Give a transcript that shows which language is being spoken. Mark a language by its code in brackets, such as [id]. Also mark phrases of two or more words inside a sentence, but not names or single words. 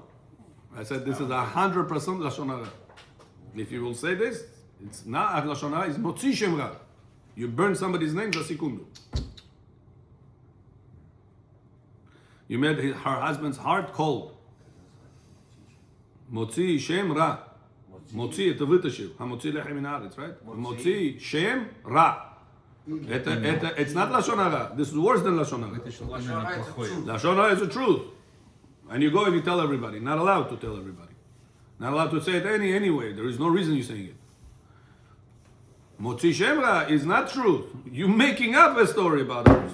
[en] I said, this is 100% [he] לשון הרע. [en] If you will say this, it's not [he] לשון הרע, [en] it's [he] מוציא שם רע. [en] You burn somebody's name, that's Sikundu. You made her husband's heart cold. [he] מוציא שם רע. מוציא, [ru] это вытащил. [he] המוציא לחם מן הארץ, right? מוציא שם רע. [en] It's not [he] לשון הרע. [en] This is worse than [he] לשון הרע. לשון הרע [en] is the truth. And you go and you tell everybody. Not allowed to tell everybody. Not allowed to say it anyway. There is no reason you're saying it. [he] מוציא שם רע [en] is not truth. You're making up a story about it.